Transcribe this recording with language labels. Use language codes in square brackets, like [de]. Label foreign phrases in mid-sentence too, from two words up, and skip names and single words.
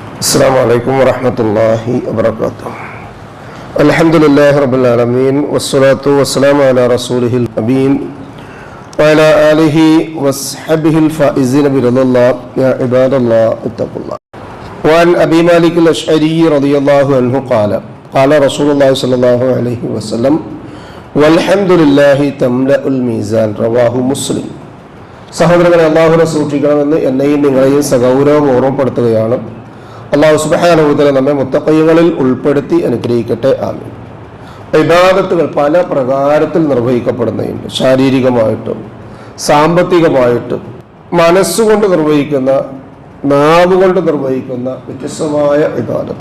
[ar] السلام عليكم ورحمة الله وبركاته. الحمد لله رب العالمين والصلاة والسلام على رسوله الأمين وعلى آله وصحبه الفائزين برضا الله. يا عباد الله اتقوا الله. وعن أبي مالك الأشعري رضي الله عنه قال قال رسول الله صلى الله عليه وسلم والحمد لله تملأ الميزان. رواه مسلم. [ml] സഹോദരങ്ങളെ, അള്ളാഹുവിനെ സൂക്ഷിക്കണമെന്ന് എന്നെയും നിങ്ങളെയും സഗൗരവം ഓർമ്മപ്പെടുത്തുകയാണ്. അള്ളാഹു [ar] سبحانه وتعالى [ml] നമ്മെ മുത്തഖീങ്ങളിൽ ഉൾപ്പെടുത്തി അനുഗ്രഹിക്കട്ടെ. ആമീൻ. ഇബാദത്തുകൾ പല പ്രകാരത്തിൽ നിർവഹിക്കപ്പെടുന്നുണ്ട്. ശാരീരികമായിട്ടും സാമ്പത്തികമായിട്ടും മനസ്സുകൊണ്ട് നിർവഹിക്കുന്ന, നാവുകൊണ്ട് നിർവഹിക്കുന്ന വ്യത്യസ്തമായ ഇബാദത്ത്.